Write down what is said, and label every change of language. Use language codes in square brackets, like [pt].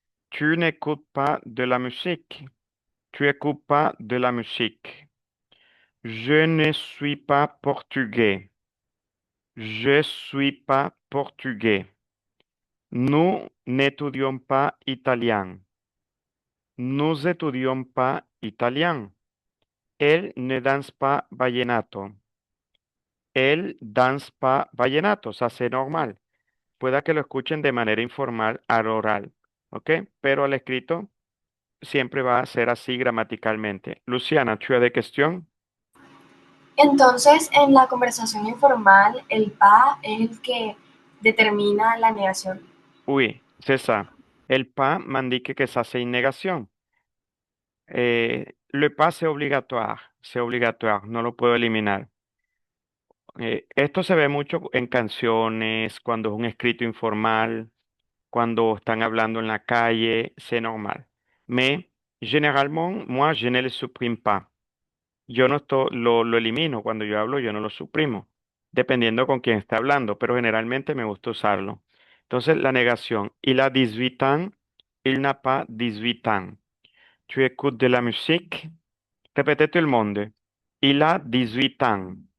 [fr] Tu n'écoutes pas de la musique. Tu écoutes pas de la musique. Je ne suis pas portugais. Je suis pas portugais. Nous n'étudions pas italien. Nous étudions pas italien. Él ne danse pas vallenato. Él danse pas vallenato. [es] O sea, [fr] c'est normal. [es] Pueda que lo escuchen de manera informal al oral. ¿Ok? Pero al escrito siempre va a ser así gramaticalmente. [fr] Luciana, ¿tu as des questions? [es] Entonces, en la conversación informal, el pa es el que determina la negación. [fr] Oui, c'est ça. El pas m'indique que ça c'est une négation. Le pas c'est obligatoire, [es] no lo puedo eliminar. Esto se ve mucho en canciones, cuando es un escrito informal, cuando están hablando en la calle, [fr] c'est normal. Mais généralement, moi, je ne le supprime pas. [es] Yo no lo elimino cuando yo hablo, yo no lo suprimo, dependiendo con quién está hablando, pero generalmente me gusta usarlo. Entonces, la negación. [fr] Il a 18 ans, il n'a pas 18 ans. Tu écoutes de la musique. Répétez tout le monde. Il a 18 ans.